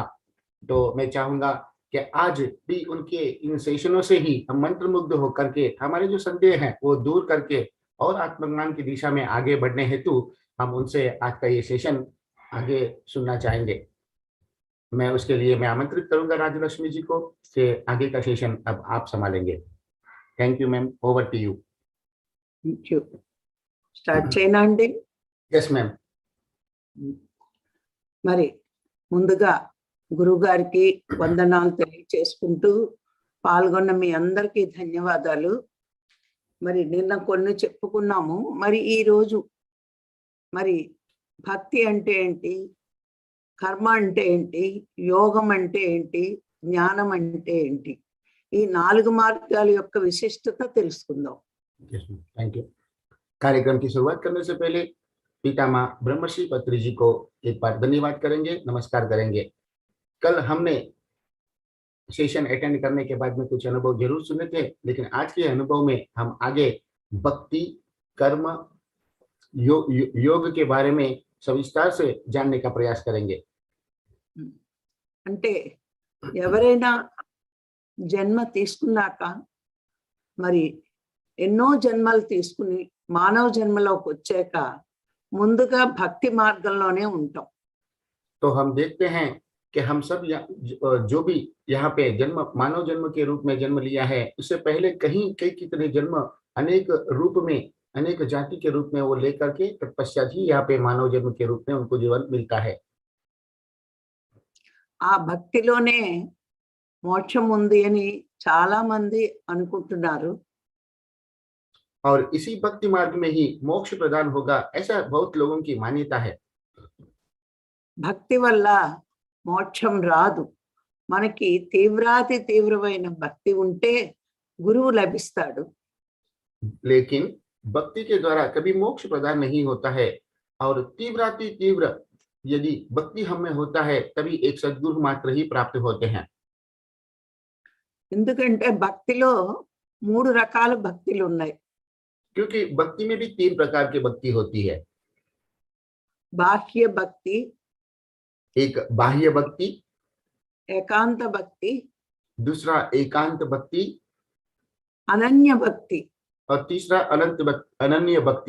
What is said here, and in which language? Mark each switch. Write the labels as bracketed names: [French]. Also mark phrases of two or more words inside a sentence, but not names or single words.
[Hindi] तो मैं चाहूंगा कि आज भी उनके इन सेशनों से ही हम मंत्रमुग्ध होकर के हमारे जो संदेह हैं वो दूर करके और आत्मज्ञान की दिशा में आगे बढ़ने हेतु हम उनसे आज का ये सेशन आगे सुनना चाहेंगे। मैं उसके लिए मैं आमंत्रित करूंगा राजलक्ष्मी जी को कि आगे का सेशन अब आप संभालेंगे। [English] Thank you ma'am, over to you. Thank you. Start [Telugu] చేయనా అండి? [English] Yes ma'am. [Telugu] మరి ముందుగా గురువు గారికి వందనాలు తెలియజేసుకుంటూ పాల్గొన్న మీ అందరికీ ధన్యవాదాలు। మరి నిన్న కొన్ని చెప్పుకున్నాము, మరి ఈ రోజు మరి భక్తి అంటే ఏంటి, కర్మ అంటే ఏంటి, యోగం అంటే ఏంటి, జ్ఞానం అంటే ఏంటి, ఈ 4 మార్గాల యొక్క విశిష్టత తెలుసుకుందాం। [English] Thank you. [Hindi] कार्यक्रम की शुरुआत करने से पहले पितामह ब्रह्मश्री पत्री जी को एक बार धन्यवाद करेंगे, नमस्कार करेंगे। कल हमने [English] session attend [Hindi] करने के बाद में कुछ अनुभव जरूर सुने थे, लेकिन आज के अनुभव में हम आगे भक्ति, कर्म, योग के बारे में सविस्तार से जानने का प्रयास करेंगे। [Telugu] అంటే ఎవరైనా జన్మ తీసుకున్నాక మరి ఎన్నో జన్మలు తీసుకుని మానవ జన్మలోకి వచ్చాక ముందుగా భక్తి మార్గంలోనే ఉంటాం। [Hindi] तो हम देखते हैं कि हम सब जो भी यहाँ पे जन्म मानव जन्म के रूप में जन्म लिया है, उससे पहले कहीं कई कितने जन्म अनेक रूप में अनेक जाति के रूप में वो लेकर के तत्पश्चात ही यहाँ पे मानव जन्म के रूप में उनको जीवन मिलता है। [Telugu] ఆ భక్తిలోనే మోక్షం ఉంది అని చాలా మంది అనుకుంటున్నారు। [Hindi] और इसी भक्ति मार्ग में ही मोक्ष प्रदान होगा, ऐसा बहुत लोगों की मान्यता है। [Telugu] భక్తి వల్ల మోక్షం రాదు, మనకి తీవ్రాతి తీవ్రమైన భక్తి ఉంటే గురువు లభిస్తాడు। [Hindi] लेकिन भक्ति के द्वारा कभी मोक्ष प्रदान नहीं होता है, और तीव्राति तीव्र यदि भक्ति हमें होता है तभी एक सद्गुरु मात्र ही प्राप्त होते हैं। [Telugu] ఎందుకంటే భక్తిలో 3 రకాల భక్తులు ఉన్నాయి। [Hindi] क्योंकि भक्ति में भी 3 प्रकार की भक्ति होती है। [Telugu] బాహ్య భక్తి, [Hindi] एक बाह्य भक्ति, [Telugu] ఏకాంత భక్తి, [Hindi] दूसरा एकांत भक्ति, [Telugu] అనన్య భక్తి। [Hindi] और तीसरा अनन्य भक्ति।